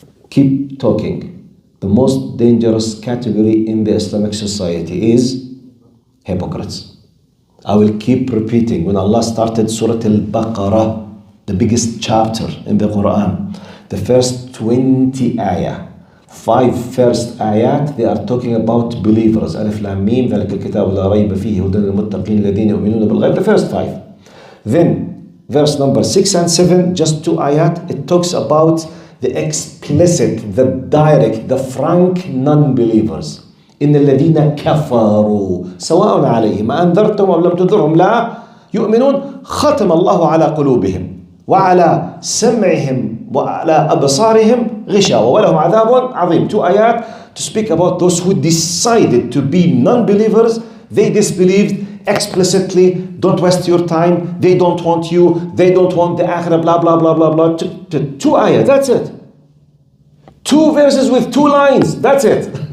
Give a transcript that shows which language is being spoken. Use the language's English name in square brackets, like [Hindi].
[English] Keep talking. The most dangerous category in the Islamic society is hypocrites. I will keep repeating. When Allah started Surah Al-Baqarah, the biggest chapter in the Quran, the first 20 ayah, 5 first ayat, they are talking about believers. Alif Lam Mim, [Arabic] ذلك الكتاب لا ريب فيه هدى للمتقين الذين يؤمنون بالغيب. [English] The first 5. Then, verse number 6 and 7, just 2 ayat, it talks about the explicit, the direct, the frank non-believers. [Arabic] إن الذين كفروا سواء عليهم أنذرتهم أم لم تنذرهم لا يؤمنون ختم الله على قلوبهم وعلى سمعهم وعلى أبصارهم غشاوة ولهم عذاب عظيم. [English] 2 ayat to speak about those who decided to be non-believers. They disbelieved explicitly. Don't waste your time. They don't want you. They don't want the akhirah, blah, blah, blah, blah, blah. 2 ayat, that's it. 2 verses with 2 lines, that's it.